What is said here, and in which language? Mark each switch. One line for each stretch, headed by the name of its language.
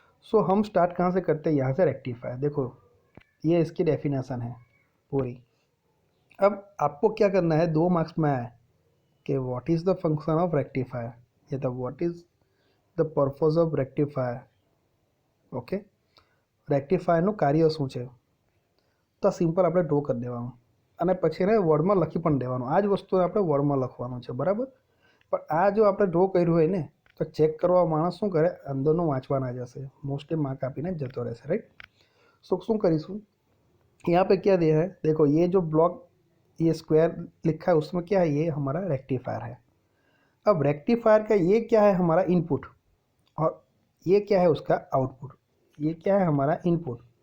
Hindi: सो हम स्टार्ट कहाँ से करते हैं? यहाँ से रेक्टिफायर. देखो ये इसकी डेफिनेशन है पूरी. अब आपको क्या करना है, 2 मार्क्स में आया कि what is the function of rectifier, ये तो what is the purpose of rectifier.
Gujarati: Okay, રેક્ટિફાયરનું કાર્ય શું છે? તો સિમ્પલ આપણે ડ્રો કરી દેવાનું અને પછી એને વર્ડમાં લખી પણ દેવાનું. આ જ વસ્તુને આપણે વર્ડમાં લખવાનું છે, બરાબર. પણ આ જો આપણે ડ્રો કર્યું હોય ને તો ચેક કરવા માણસ શું કરે, અંદરનું વાંચવા ના જશે, મોસ્ટલી માર્ક આપીને જતો રહેશે, राइट.
Hindi: सो
Gujarati: શું કરીશું,
Hindi: यहाँ पे क्या दिया है, देखो ये जो ब्लॉक ये स्क्वायर लिखा है उसमें क्या है, ये हमारा रेक्टिफायर है. अब रेक्टिफायर का ये क्या है, हमारा इनपुट, और ये क्या है उसका आउटपुट. ये क्या है हमारा इनपुट,